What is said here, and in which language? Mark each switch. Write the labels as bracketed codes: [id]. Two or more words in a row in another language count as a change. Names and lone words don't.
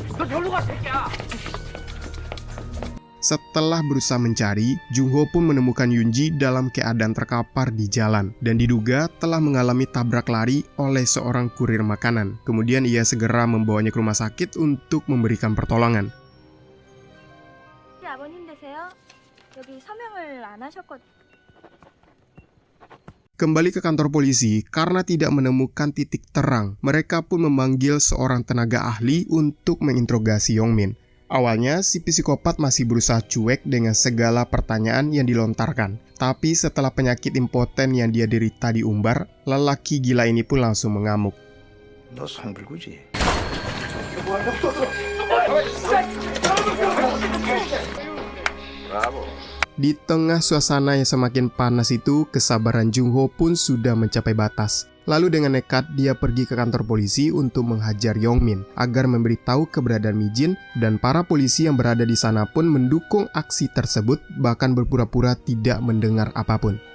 [id] Setelah berusaha mencari, Jung-ho pun menemukan Yoon-ji dalam keadaan terkapar di jalan dan diduga telah mengalami tabrak lari oleh seorang kurir makanan. Kemudian ia segera membawanya ke rumah sakit untuk memberikan pertolongan. [ko] 아버님 되세요? 여기 서명을 안 하셨거든요. [id] Kembali ke kantor polisi, karena tidak menemukan titik terang, mereka pun memanggil seorang tenaga ahli untuk menginterogasi Yongmin. Awalnya, si psikopat masih berusaha cuek dengan segala pertanyaan yang dilontarkan. Tapi setelah penyakit impoten yang dia derita diumbar, lelaki gila ini pun langsung mengamuk. [ko] 너 성불구지. 브라보. [id] Di tengah suasana yang semakin panas itu, kesabaran Jung-ho pun sudah mencapai batas. Lalu dengan nekat, dia pergi ke kantor polisi untuk menghajar Yongmin agar memberitahu keberadaan Mi-jin, dan para polisi yang berada di sana pun mendukung aksi tersebut, bahkan berpura-pura tidak mendengar apapun.